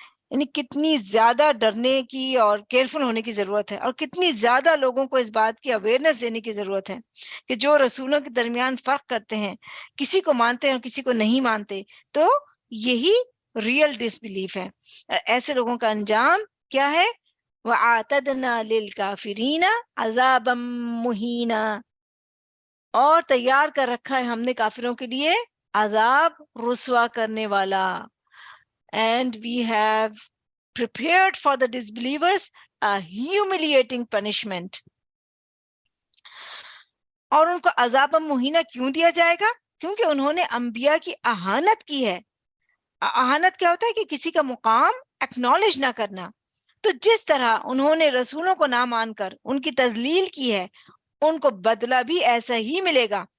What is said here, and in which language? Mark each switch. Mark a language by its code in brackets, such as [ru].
[ur] یعنی کتنی زیادہ ڈرنے کی اور کیئرفل ہونے کی ضرورت ہے، اور کتنی زیادہ لوگوں کو اس بات کی اویئرنیس دینے کی ضرورت ہے کہ جو رسولوں کے درمیان فرق کرتے ہیں، کسی کو مانتے ہیں اور کسی کو نہیں مانتے، تو یہی ریئل ڈس بلیف ہے. ایسے لوگوں کا انجام کیا ہے؟ [ar] وَأَعْتَدْنَا لِلْكَافِرِينَ عَذَابًا مُهِينًا، [ur] اور تیار کر رکھا ہے ہم نے کافروں کے لیے عذاب رسوا کرنے والا. [en] And we have prepared for the disbelievers a humiliating punishment. [ur] اور ان کو عذاب مہینہ کیوں دیا جائے گا؟ کیونکہ انہوں نے انبیاء کی اہانت کی ہے. اہانت کیا ہوتا ہے؟ کہ کسی کا مقام ایکنالج نہ کرنا. تو جس طرح انہوں نے رسولوں کو نہ مان کر ان کی تذلیل کی ہے، ان کو بدلہ بھی ایسا ہی ملے گا.